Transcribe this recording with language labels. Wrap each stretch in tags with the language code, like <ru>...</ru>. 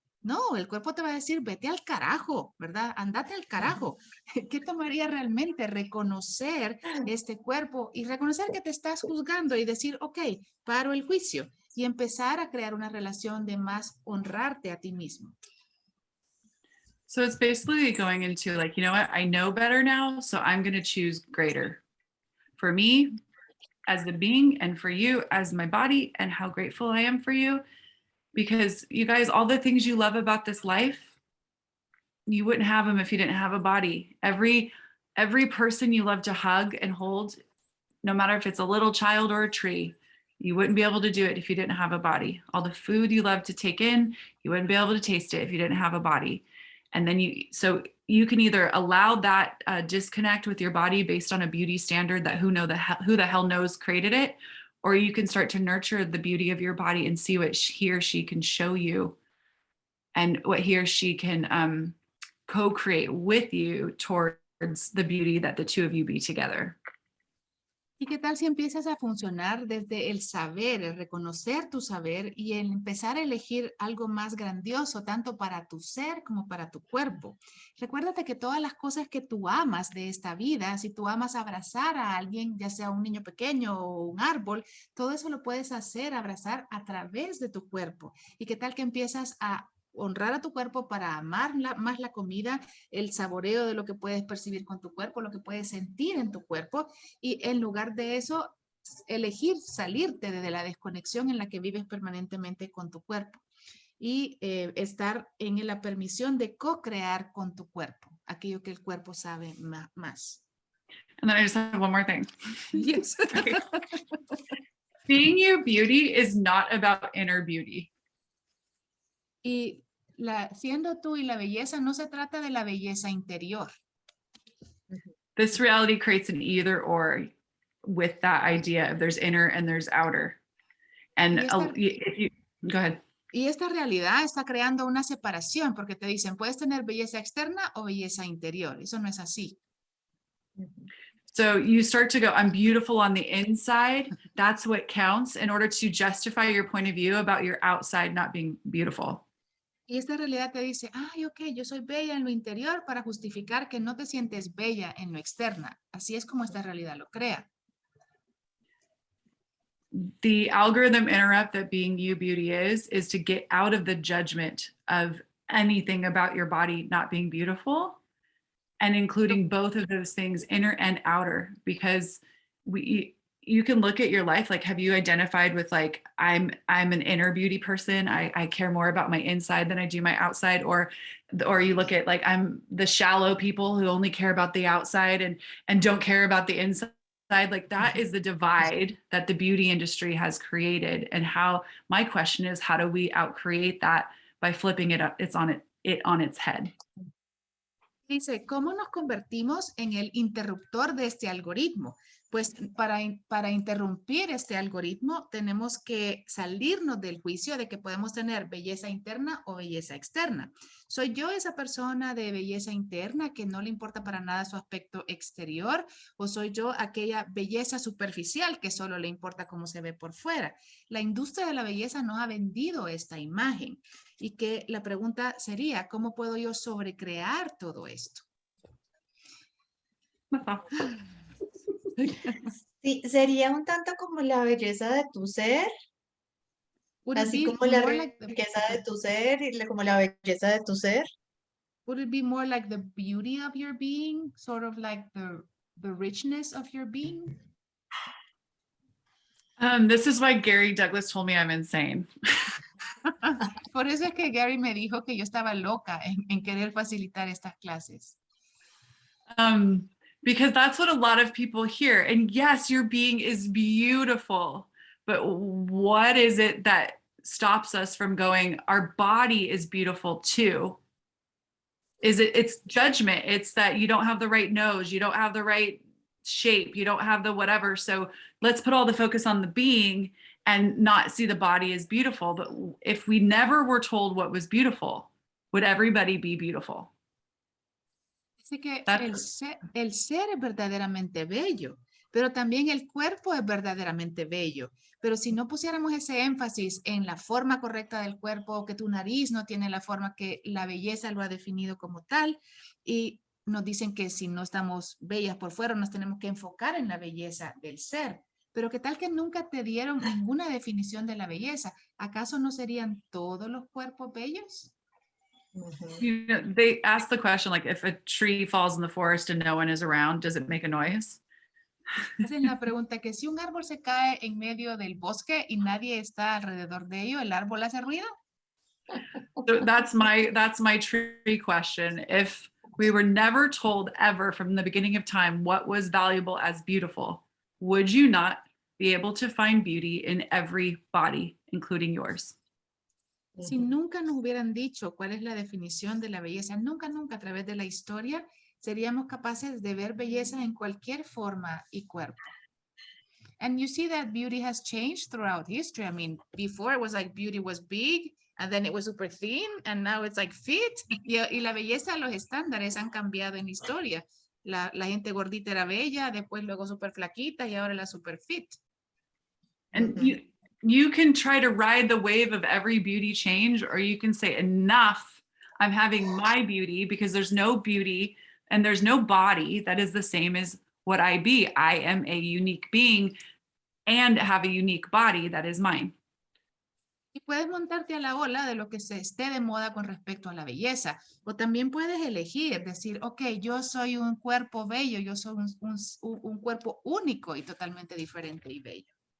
<es>No, el cuerpo te va a decir, vete al carajo, ¿verdad? Andate al carajo. ¿Qué tomaría realmente reconocer este cuerpo y reconocer que te estás juzgando y decir, ok, paro el juicio y empezar a crear una relación de más honrarte a ti mismo?</es> <en>So it's basically going into like, you know what, I know better now, so I'm going to choose greater for me as the being and for you as my body, and how grateful I am for you. Because you guys, all the things you love about this life, you wouldn't have them if you didn't have a body. Every person you love to hug and hold, no matter if it's a little child or a tree, you wouldn't be able to do it if you didn't have a body. All the food you love to take in, you wouldn't be able to taste it if you didn't have a body. And then so you can either allow that disconnect with your body based on a beauty standard that who the hell knows created it, or you can start to nurture the beauty of your body and see what he or she can show you and what he or she can co-create with you towards the beauty that the two of you be together.</en> <es>¿Y qué tal si empiezas a funcionar desde el saber, el reconocer tu saber y el empezar a elegir algo más grandioso, tanto para tu ser como para tu cuerpo? Recuérdate que todas las cosas que tú amas de esta vida, si tú amas abrazar a alguien, ya sea un niño pequeño o un árbol, todo eso lo puedes hacer, abrazar a través de tu cuerpo. ¿Y qué tal que empiezas a honrar a tu cuerpo para amar más la comida, el saboreo de lo que puedes percibir con tu cuerpo, lo que puedes sentir en tu cuerpo, y en lugar de eso, elegir salirte de la desconexión en la que vives permanentemente con tu cuerpo y estar en la permisión de co-crear con tu cuerpo, aquello que el cuerpo sabe más.</es> <en>And then I just have one more thing. Yes. Being you beauty is not about inner beauty.</en> <es>Y siendo tú y la belleza no se trata de la belleza interior.</es> <en>This reality creates an either or with that idea of there's inner and there's outer. And go ahead.</en> <es>Y esta realidad está creando una separación porque te dicen, puedes tener belleza externa o belleza interior. Eso no es así.</es> <en>So you start to go, I'm beautiful on the inside. That's what counts in order to justify your point of view about your outside not being beautiful.</en> <es>Y esta realidad te dice, ay, ok, yo soy bella en lo interior para justificar que no te sientes bella en lo externa. Así es como esta realidad lo crea.</es> <en>The algorithm interrupt that being you beauty is to get out of the judgment of anything about your body not being beautiful and including both of those things, inner and outer, because you can look at your life, like, have you identified with like, I'm an inner beauty person. I care more about my inside than I do my outside, or you look at like, I'm the shallow people who only care about the outside and don't care about the inside. Like that is the divide that the beauty industry has created. And my question is, how do we outcreate that by flipping it up? It on its head.</en> <es>Dice, ¿cómo nos convertimos en el interruptor de este algoritmo? Pues para interrumpir este algoritmo tenemos que salirnos del juicio de que podemos tener belleza interna o belleza externa. ¿Soy yo esa persona de belleza interna que no le importa para nada su aspecto exterior? ¿O soy yo aquella belleza superficial que solo le importa cómo se ve por fuera? La industria de la belleza nos ha vendido esta imagen. Y que la pregunta sería, ¿cómo puedo yo sobrecrear todo esto? Sí, sería un tanto como la belleza de tu ser,</es> <en>Would it</en> <es>así</es> <en>be</en> <es>como la</es> <en>more like</en> <es>riqueza de tu ser y como la belleza de tu ser.</es> <en>would it be more like the beauty of your being, sort of like the richness of your being? This is why Gary Douglas told me I'm insane.</en> <es>Por eso es que Gary me dijo que yo estaba loca en querer facilitar estas clases.</es> <en>Because that's what a lot of people hear. And yes, your being is beautiful, but what is it that stops us from going, our body is beautiful too? It's judgment. It's that you don't have the right nose, you don't have the right shape, you don't have the whatever. So let's put all the focus on the being and not see the body as beautiful. But if we never were told what was beautiful, would everybody be beautiful?</en> <es>Dice que el ser es verdaderamente bello, pero también el cuerpo es verdaderamente bello. Pero si no pusiéramos ese énfasis en la forma correcta del cuerpo, que tu nariz no tiene la forma que la belleza lo ha definido como tal, y nos dicen que si no estamos bellas por fuera, nos tenemos que enfocar en la belleza del ser. Pero ¿qué tal que nunca te dieron ninguna definición de la belleza? ¿Acaso no serían todos los cuerpos bellos?</es> <en>You know, they ask the question, like, if a tree falls in the forest and no one is around, does it make a noise?</en> <es>Hacen la pregunta que si un árbol se cae en medio del bosque y nadie está alrededor de ello, ¿el árbol hace ruido?</es> <en>So that's my tree question. If we were never told ever from the beginning of time what was valuable as beautiful, would you not be able to find beauty in every body, including yours?</en> <es>Si nunca nos hubieran dicho cuál es la definición de la belleza, nunca a través de la historia, seríamos capaces de ver belleza en cualquier forma y cuerpo.</es> <en>And you see that beauty has changed throughout history. I mean, before it was like beauty was big, and then it was super thin, and now it's like fit.</en> <es>Y la belleza, los estándares han cambiado en historia. La gente gordita era bella, después luego super flaquita y ahora la super fit.</es> <en>And you can try to ride the wave of every beauty change, or you can say, enough, I'm having my beauty, because there's no beauty and there's no body that is the same as what I be. I am a unique being and have a unique body that is mine.</en> <es>Y puedes montarte a la ola de lo que se esté de moda con respecto a la belleza. O también puedes elegir, decir, ok, yo soy un cuerpo bello, yo soy un cuerpo único y totalmente diferente y bello.</es>